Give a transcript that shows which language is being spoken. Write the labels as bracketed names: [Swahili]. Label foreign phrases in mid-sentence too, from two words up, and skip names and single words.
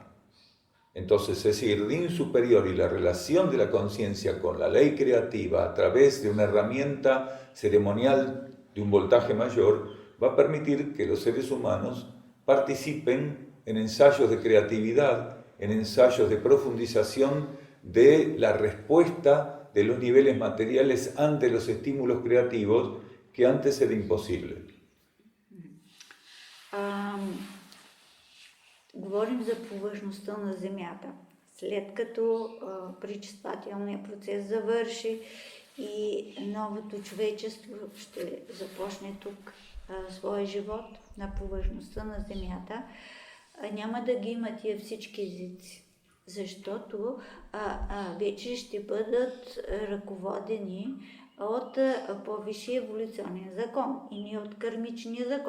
[Spanish] Entonces ese irdín superior y la relación de la conciencia con la ley creativa a través de una herramienta ceremonial de un voltaje mayor va a permitir que los seres humanos participen en ensayos de creatividad, en ensayos de profundización de la respuesta de los niveles materiales ante los estímulos creativos que antes era imposible. [Bulgarian] Говорим за повърхността на Земята. След като пречиствателният процес завърши и новото човечество ще започне тук своя живот на повърхността на Земята, няма да ги има тия всички езици, защото вече ще бъдат ръководени от по-висши еволюционен закон и не от кармичния закон.